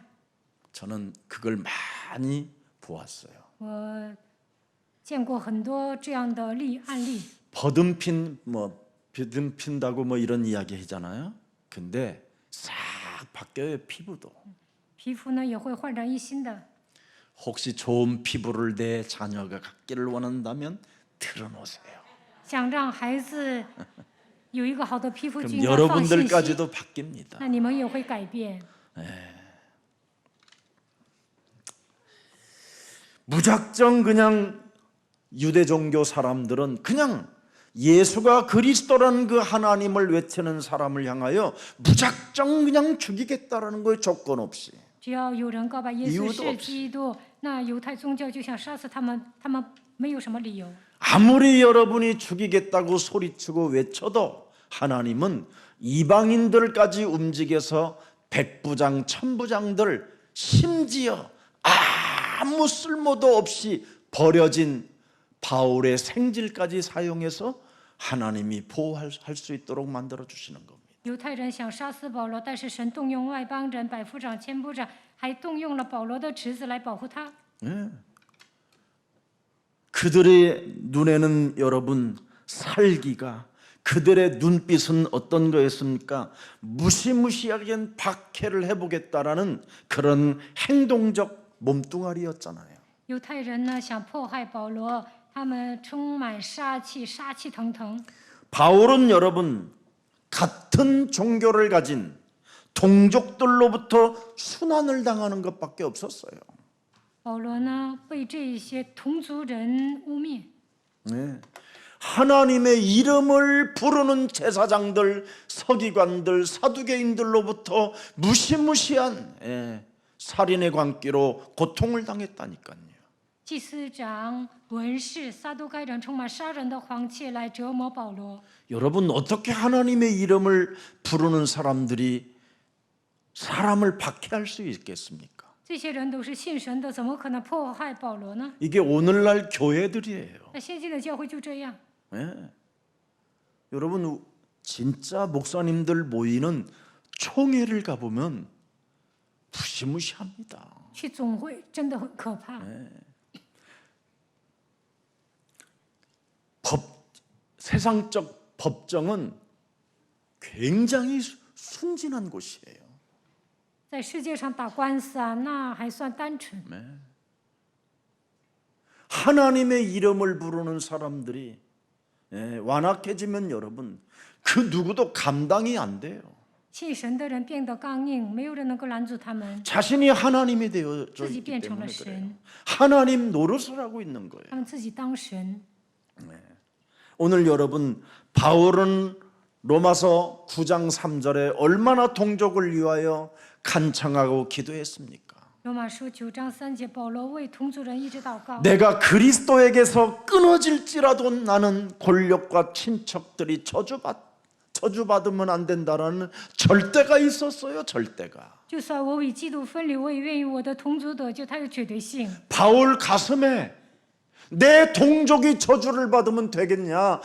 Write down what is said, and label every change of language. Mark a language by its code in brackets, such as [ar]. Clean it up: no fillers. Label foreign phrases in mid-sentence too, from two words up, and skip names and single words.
[ko] 저는 그걸 많이 보았어요. [zh] 我见过很多这样的案例。 [ko] 버듬핀다고 뭐 이런 이야기 하잖아요. 근데 싹 바뀌어요 피부도. [zh] 皮肤呢也会焕然一新的。 [ko] 혹시 좋은 피부를 내 자녀가 갖기를 원한다면 드러놓으세요. [zh] 想让孩子有一个好的皮肤，就 [ko] 그럼 [zh] 应该放信息。 [ko] 여러분들까지도 바뀝니다. [zh] 那你们也会改变。 [ko] 무작정 그냥 유대 종교 사람들은 그냥 예수가 그리스도라는 그 하나님을 외치는 사람을 향하여 무작정 그냥 죽이겠다라는 거예요. 조건 없이. [zh] 只要有人告白耶稣 [ko] 이유도 [zh] 是 [ko] 없이 [zh] 基督，那犹太宗教就想杀死他们，他们没有什么理由。 [ko] 아무리 여러분이 죽이겠다고 소리치고 외쳐도 하나님은 이방인들까지 움직여서 백부장, 천부장들 심지어 아무 쓸모도 없이 버려진 바울의 생질까지 사용해서 하나님이 보호할 수 있도록 만들어 주시는 겁니다. [zh] 犹太人想杀死保罗，但是神动用外邦人、百夫长、千部长，还动用了保罗的侄子来保护他。 [ko] 그들의 눈에는 여러분 살기가 그들의 눈빛은 어떤 거였습니까? 무시무시하게 박해를 해보겠다라는 그런 행동적 몸뚱아리였잖아요. [zh] 犹太人呢想迫害保罗，他们充满杀气，杀气腾腾。 [ko] 바울은 여러분 같은 종교를 가진 동족들로부터 순환을 당하는 것밖에 없었어요. [zh] 保罗呢被这些同族人污蔑。 [ko] 네. 하나님의 이름을 부르는 제사장들, 서기관들, 사두개인들로부터 무시무시한 살인의 광기로 고통을 당했다니까요. [zh] 祭司长、文士、撒都该人充满杀人的黄气来折磨保罗。 [ko] 여러분 어떻게 하나님의 이름을 부르는 사람들이 사람을 박해할 수 있겠습니까? [zh] 这些人都是信神的，怎么可能迫害保罗呢？ [ko] 이게 오늘날 교회들이에요. [zh] 那现今的教会就这样。 [ko] 여러분 진짜 목사님들 모이는 총회를 가보면 무시무시합니다. [zh] 去总会真的很可怕。 [ko] 세상적 법정은 굉장히 순진한 곳이에요. [zh] 在世界上打官司啊，那还算单纯。 [ko] 하나님의 이름을 부르는 사람들이 완악해지면 여러분 그 누구도 감당이 안 돼요. [zh] 信神的人变得刚硬，没有人能够拦住他们， [ko] 자신이 하나님이 되어져 [zh] 自己 [ko] 있기 [zh] 变成了 [ko] 때문에 그래요. [zh] 神， [ko] 하나님 노릇을 하고 있는 거예요. [zh] 他们自己当神。 [ko] 오늘 여러분 바울은 로마서 9장 3절에 얼마나 동족을 위하여 간청하고 기도했습니까? [zh] 罗马书9章3节，保罗为同族人一直祷告。 [ko] 내가 그리스도에게서 끊어질지라도 나는 권력과 친척들이 저주받으면 안 된다라는 절대가 있었어요. 절대가. [zh] 就算我与基督分离，我也愿意我的同族得救。他有绝对性。 [ko] 바울 가슴에 내 동족이 저주를 받으면 되겠냐?